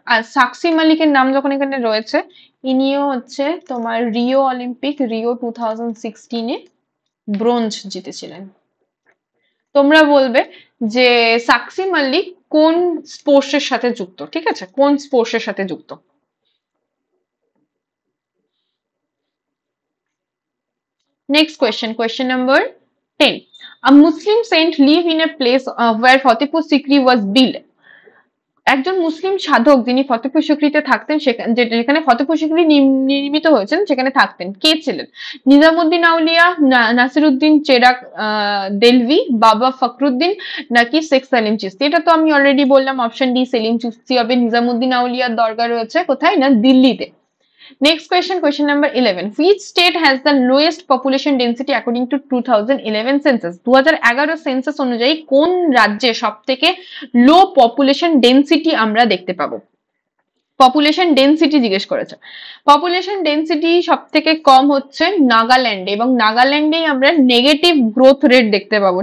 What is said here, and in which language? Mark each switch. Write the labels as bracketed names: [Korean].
[Bangla] আর সাক্ষী মালিকের নাম যখন এখানে রয়েছে, ইনিও হচ্ছে তোমার রিও অলিম্পিক, রিও 2016-এ ব্রোঞ্জ জিতেছিলেন। তোমরা বলবে যে সাক্ষী মালিক কোন স্পোর্টস এর সাথে যুক্ত, ঠিক আছে, কোন স্পোর্টস এর সাথে যুক্ত। [English] Next question, question number 10. A Muslim saint lived in a place where Fatehpur Sikri was built. [Bangla] একজন মুসলিম সাধক যিনি ফতেপুর সিকরিতে থাকতেন, সেখানে যেখানে ফতেপুর সিকরি নির্মিত হয়েছেন সেখানে থাকতেন, কে ছিলেন? নিজামুদ্দিন আউলিয়া, নাসিরুদ্দিন চেরাগ দেলভি, বাবা ফখরুদ্দিন, নাকি শেখ সালিম চিশতি? এটা তো আমি অলরেডি বললাম, অপশন ডি সেলিম চিশতি হবে। নিজামুদ্দিন আউলিয়ার দরগা রয়েছে কোথায়, না দিল্লিতে। [English] Next question, question number 11. Which state has the lowest population density according to 2011 census? [Bangla] 2011 census অনুযায়ী কোন রাজ্যে সবথেকে লো পপুলেশন ডেন্সিটি আমরা দেখতে পাবো? পপুলেশন ডেন্সিটি জিজ্ঞেস করেছে। পপুলেশন ডেন্সিটি সব থেকে কম হচ্ছে নাগাল্যান্ডে, এবং নাগাল্যান্ডেই আমরা নেগেটিভ গ্রোথ রেট দেখতে পাবো।